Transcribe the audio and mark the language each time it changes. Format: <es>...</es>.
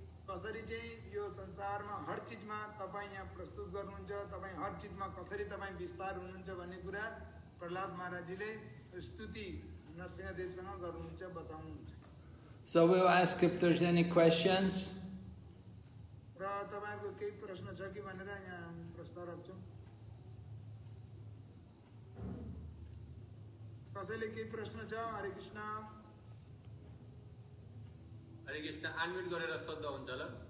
<ne>कसरी चाहिँ यो संसारमा हर चीजमा तपाई यहाँ प्रस्तुत गर्नुहुन्छ तपाई हर चीजमा कसरी तपाई विस्तार हुनुहुन्छ भन्ने कुरा प्रहलाद महाराजजीले स्तुति नरसिंहदेवसँग गर्नुहुन्छ बताउनुहुन्छ.</ne> <en>So we'll ask if there's any questions.</en> <ne>र तपाईहरुको केही प्रश्न छ कि भनेर यहाँ प्रस्ताव राख्छौं. कसैले केही प्रश्न छ? हरे कृष्ण. हरे कृष्ण अनम्युट गरेर सोध्दा हुन्छ ल.</ne>